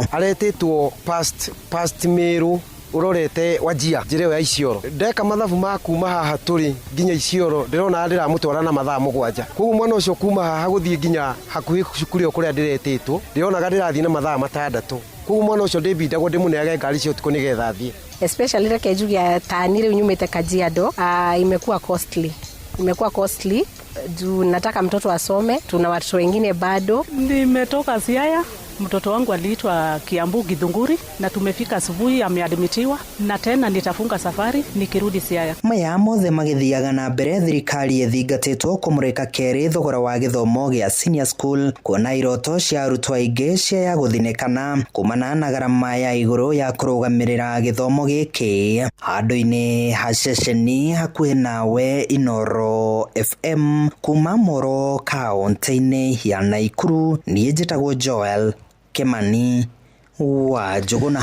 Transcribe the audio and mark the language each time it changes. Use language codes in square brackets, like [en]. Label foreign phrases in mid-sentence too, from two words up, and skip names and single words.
[ki] Aretĩtwo past Meru urorete Wajia njĩra ya Isiolo, ndeka mathabu ma kuma haha tũrĩ nginya Isiolo ndĩrona ndĩramũtwara na mathaa 7. Koguo mwana ũcio kuma haha gũthiĩ nginya hakuhĩ cukuru kũrĩa ndĩretĩtwo ndĩronaga ndĩrathiĩ na mathaa 6. Koguo mwana ũcio ndĩmbindagwo ndĩmũneage ngari cio tuko nĩgetha athiĩ. Especially reke njugia tani rĩu nyumĩte Kajiado, [sw] imekuwa costly juu nataka mtoto asome, tuna watoto wengine bado. Nimetoka Siaya, mtoto wangu aliitwa Kiambu Githunguri na tumefika asubuhi, ameadmitiwa na tena nitafunga safari nikirudi Siaya. [ki] Maya mothe magĩthiaga na mbere, thirikari ĩthingatĩtwo kũmũrĩka kerĩ thogora wa gĩthomo gĩa [en] senior school, [ki] kuona iroto cia arutwo aingĩ ciaya gũthinĩkana kumana na garama ya igũrũ ya kũrũgamĩrĩra gĩthomo gĩkĩ. Handũ-inĩ ha ceceni hakuhĩ nawe Inoro FM kuma Moro kaunti-inĩ ya Naikuru, niĩ njĩtagwo Joel Kimani wa Njuguna.